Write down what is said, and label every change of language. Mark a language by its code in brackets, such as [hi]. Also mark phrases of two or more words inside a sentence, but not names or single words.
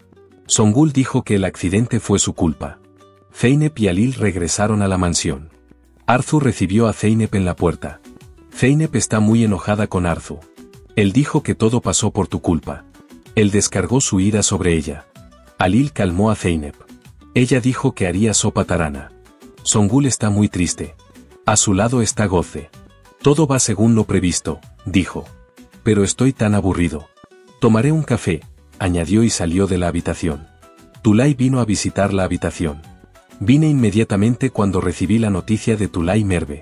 [es] Songül dijo que el accidente fue su culpa. Zeynep y Halil regresaron a la mansión. Arzu recibió a Zeynep en la puerta. Zeynep está muy enojada con Arzu. Él dijo que todo pasó por tu culpa. Él descargó su ira sobre ella. Halil calmó a Zeynep. Ella dijo que haría sopa tarhana. Songül está muy triste. A su lado está Gözde. Todo va según lo previsto, dijo. Pero estoy tan aburrido. Tomaré un café, añadió y salió de la habitación. Tulay vino a visitar la habitación. Vine inmediatamente cuando recibí la noticia de Tulay Merve.